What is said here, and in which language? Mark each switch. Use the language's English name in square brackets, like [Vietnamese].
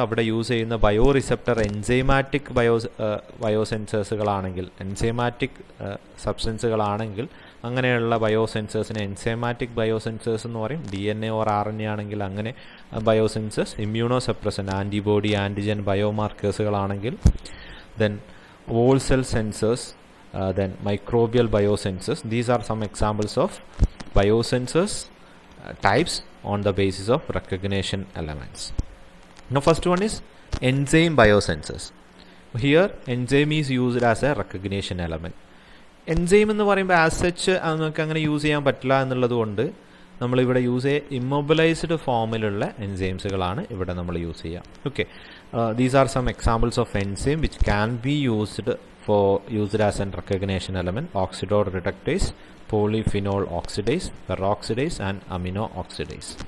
[Malayalam] അവിടെ യൂസ് ചെയ്യുന്ന bio receptor enzymatic ബയോസെൻസേഴ്സുകളാണെങ്കിൽ, enzymatic സബ്സ്റ്റൻസുകളാണെങ്കിൽ അങ്ങനെയുള്ള ബയോസെൻസേഴ്സിനെ എൻസൈമാറ്റിക് ബയോസെൻസേഴ്സ് എന്ന് പറയും. DNA ഓർ RNA ആണെങ്കിൽ അങ്ങനെ ബയോസെൻസേഴ്സ്. Immuno suppressant, antibody, antigen ബയോമാർക്കേഴ്സുകളാണെങ്കിൽ [English] Then whole cell sensors, then microbial biosensors. These are some examples of biosensors types on the basis of recognition elements. Now first one is enzyme biosensors. Here enzyme is used as a recognition element. [Malayalam] Enzyme എന്ന് പറയുമ്പോൾ as such നമുക്ക് അങ്ങനെ use ചെയ്യാൻ പറ്റില്ല എന്നുള്ളത് കൊണ്ട് നമ്മളിവിടെ use ചെയ്യുക ഇമ്മൊബിലൈസ്ഡ് ഫോമിലുള്ള എൻസൈംസുകളാണ് ഇവിടെ നമ്മൾ യൂസ് ചെയ്യുക. [English] Okay, these are some examples of enzyme which can be used as an recognition element: oxidol reductase, polyphenol oxidase, peroxidase and amino oxidase.